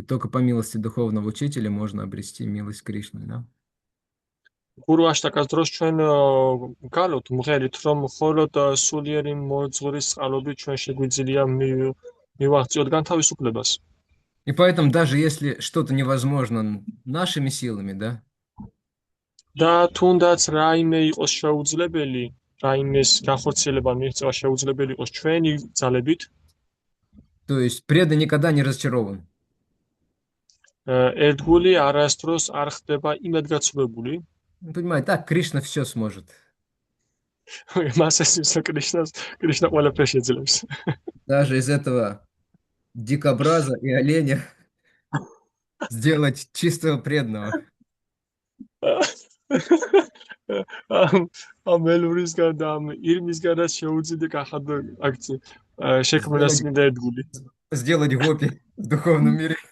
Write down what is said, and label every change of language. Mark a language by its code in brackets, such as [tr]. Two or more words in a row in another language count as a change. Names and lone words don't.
[ru] Только по милости духовного учителя можно обрести милость Кришны, да. [ka] გურვაშტაკას დროს ჩვენ გალოთ მღერით რომ მხოლოდ სულიერი მოძღვრის წყალობით ჩვენ შეგვიძლია მივაღწიოთ განთავისუფლებას. [ru] И поэтому даже если что-то невозможно нашими силами, да? [ka] და თუნდაც რაიმე იყოს შეუძლებელი, რაიმეს განხორციელება მიღწევა შეუძლებელი იყოს ჩვენი ძალებით. [ru] То есть преданный никогда не разочарован. [ka] ერთგული არასდროს არ ხდება იმედგაცრუებული. [ru] Понимаете, так Кришна все сможет. Даже из этого дикобраза и оленя сделать чистого преданного. Сделать гопи в духовном мире.